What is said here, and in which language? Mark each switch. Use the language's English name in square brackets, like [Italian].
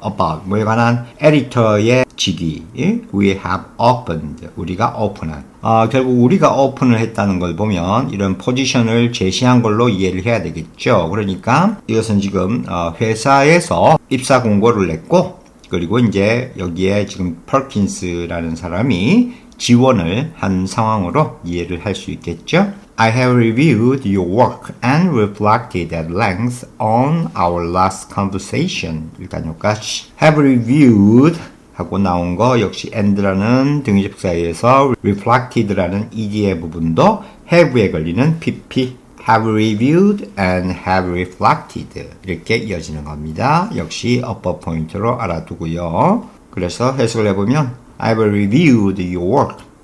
[Korean] about 뭐에 관한 에디터의 직위 [English] we have opened [Korean] 우리가 오픈한 결국 우리가 오픈을 했다는 걸 보면 이런 포지션을 제시한 걸로 이해를 해야 되겠죠. 그러니까 이것은 지금 회사에서 입사 공고를 냈고 그리고 이제 여기에 지금 퍼킨스라는 사람이 지원을 한 상황으로 이해를 할 수 있겠죠. [English] I have reviewed your work and reflected at length on our last conversation. [Korean] 일단 여기까지 have reviewed 하고 나온 거 역시 and라는 등위접사에서 reflected라는 ed의 부분도 have에 걸리는 pp [English] have reviewed and have reflected [Korean] 이렇게 이어지는 겁니다. 역시 어법 포인트로 알아두고요. 그래서 해석을 해보면 [English] I've reviewed your work